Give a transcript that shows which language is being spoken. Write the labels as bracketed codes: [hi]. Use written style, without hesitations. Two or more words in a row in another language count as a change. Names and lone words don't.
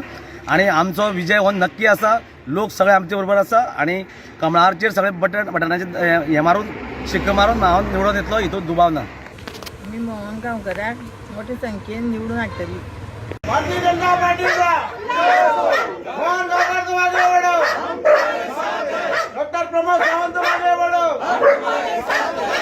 [kok] आनी आमचो विजय हो नक्की आसा, लोक सगळे आमचे बरोबर आसा आनी कमळाचेर सगळे बटनाचेर हें मारून शिक्को मारून हांव निवडून येतलो, हितून दुबाव ना. मी मोहन गांवकराक मोठ्या संख्येन निवडून हाडटली. [hi] भारतीय जनता पार्टीचा मोहन गावकर तुम आगे बढ़ो. डॉक्टर प्रमोद सावंत तुम आगे बढ़ो.